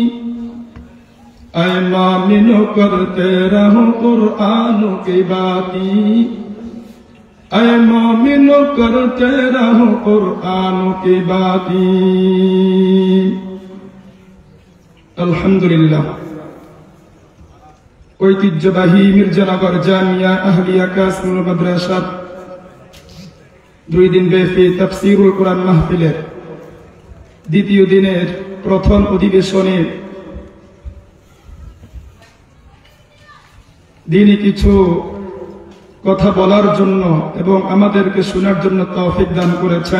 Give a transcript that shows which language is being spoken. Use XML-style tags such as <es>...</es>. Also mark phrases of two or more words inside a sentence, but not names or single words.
<ur>اے مومنو کرتے رہو قرآن کی باتیں، اے مومنو کرتے رہو قرآن کی باتیں.</ur> <bn>الحمدللہ ঐতিহ্যবাহী মির্জানগর জামিয়া আহলিয়া কাসিম মাদ্রাসার 2 দিন ব্যাপী তাফসীরুল কোরআন মাহফিলের দ্বিতীয় দিনের প্রথম অধিবেশনে দিনই কিছু কথা বলার জন্য এবং আমাদেরকে শোনার জন্য তৌফিক দান করেছেন।</bn>